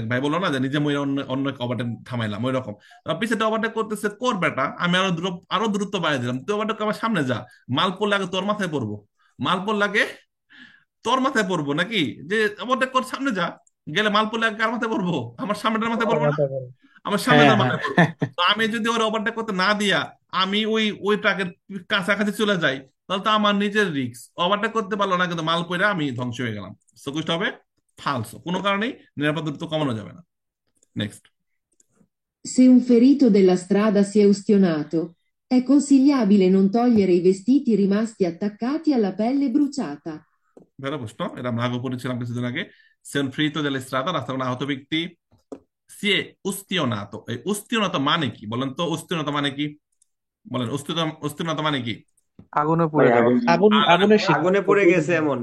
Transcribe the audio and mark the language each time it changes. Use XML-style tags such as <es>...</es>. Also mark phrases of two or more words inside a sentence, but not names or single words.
<bn>এক ভাই বললো না যে নিজে মইরা অন্য অন্য ওভারটেক থামাইলাম, ওই রকম। পিছুটা ওভারটেক করতেছে, কর বেটা, আমি আরো দূরত্ব বাড়িয়ে দিলাম, তুই ওভারটেক আমার সামনে যা, মাল পড়লে আগে তোর মাথায় পড়বো, মাল পড়লে আগে তোর মাথায় পড়বো নাকি, যে ওভারটেক কর সামনে যা, গেলে মাল পড়লে আগে কার মাথায় পড়বো, আমার সামনেটার মাথায় পড়বো না, আমার হ্যাঁ সামনেটার হ্যাঁ মাথায় পড়বো। তো আমি যদি ওর ওভারটেক করতে না দিয়া আমি ওই ওই ট্রাকের কাছাকাছি চলে যাই, তাহলে তো আমার নিজের রিস্ক, ওভারটেক করতে পারলো না কিন্তু মাল পয়রা আমি ধ্বংস হয়ে গেলাম। সো কুইজটা হবে ফালসো, কোনো কারণেই নিরাপদ দূরত্ব কমানো যাবে না। নেক্সট।</bn> <it>Se un ferito della strada si è ustionato, è consigliabile non togliere i vestiti rimasti attaccati alla pelle bruciata.</it> <bn>ভালো প্রশ্ন, এটা আমরা আগে পড়েছিলাম কিছুদিন আগে।</bn> <it>sen ferito del strada,</it> <bn>রাস্তা কোনো আহত ব্যক্তি</bn> <it>si è ustionato,</it> <bn>এই উস্তিয়ানাতো মানে কি বলেন তো, উস্তিয়ানাতো মানে কি বলেন, উস্তিয়ানাতো মানে কি? আগুনে ভাই পুড়ে যাওয়া। আগুন আগুনে আগুনের শিক আগুনে পড়ে গেছে এমন।</bn>